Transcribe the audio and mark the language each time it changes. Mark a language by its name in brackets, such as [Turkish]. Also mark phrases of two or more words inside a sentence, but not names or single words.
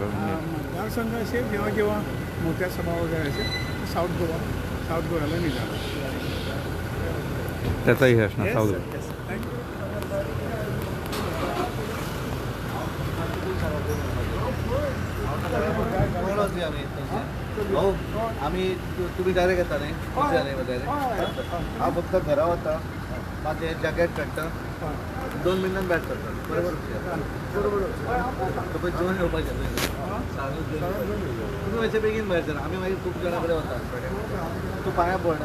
[Marathi] मतदारसंघ असेल जेव्हा मोठ्या सभा वगैरे असेल साऊथ गोव्याला मी जाणार. त्याचाही हे असणार साऊथ [Konkani] हो आम्ही तुम्ही डायरेक्ट येता न्ही हांव फक्त घरा वता माझे जॅकेट काडटा 2 मिनटान बॅट करता बरोबर पळय जेवण येवपाचें तुमी मातशें बेगीन भायर सर आमी मागीर खूब जाणां कडेन वता तूं पांयां पड